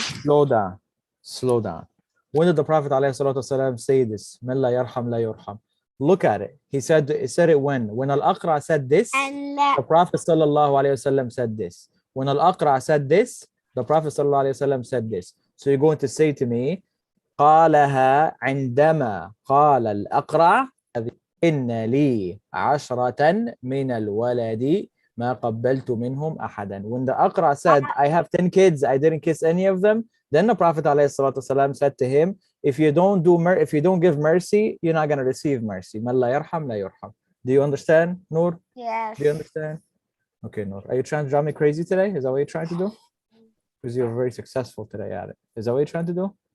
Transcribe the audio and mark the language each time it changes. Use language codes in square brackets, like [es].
[en] Slow down. Slow down. When did the Prophet ﷺ say this? [ar] من لا يرحم لا يرحم. [en] Look at it. He said it when? When Al-Aqra said this, and the Prophet ﷺ said this. When Al-Aqra said this, the Prophet ﷺ said this. So you're going to say to me, [ar] قالها عندما قال الأقرع إن لي عشرة من الولد ما قبلت منهم أحدا. [en] When the Aqra said, I have 10 kids, I didn't kiss any of them, then the Prophet ﷺ said to him, if you don't give mercy, you're not going to receive mercy. [ar] من لا يرحم لا يرحم. [en] Do you understand, Noor? yes. Do you understand? Okay, Noor. Are you trying to drive me crazy today? Is that what you're trying to do? Because you're very successful today at it. Is that what you're trying to do?